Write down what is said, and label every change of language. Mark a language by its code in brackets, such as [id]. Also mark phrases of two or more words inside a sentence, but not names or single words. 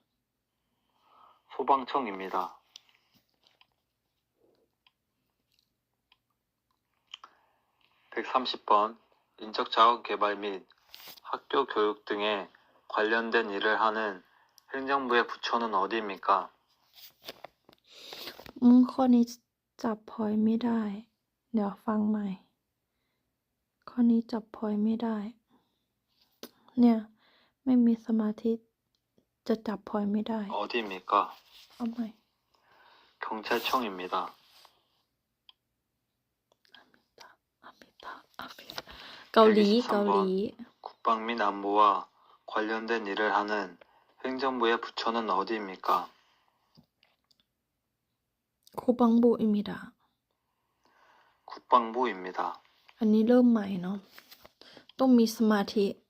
[ko] 소방청입니다. 130번 인적자원 개발 및 학교 교육 등에 관련된 일을 하는 행정부의 부처는 어디입니까? [th] ข้อนี้จับพอยไม่ได้ เดี๋ยวฟังใหม่ ข้อนี้จับพอยไม่ได้ เนี่ย ไม่มีสมาธิ จะจับพอยไม่ได้ [ko] 어디입니까? [th] เอาใหม่ [ko] 경찰청입니다. [th] เกาหลีเกาหลี [ko] 국방 및 안보와 관련된 일을 하는 행정부의 부처는 어디입니까? 국방부입니다. 국방부입니다. [th] อันนี้เริ่มใหม่เนาะ ต้องมีสมาธิ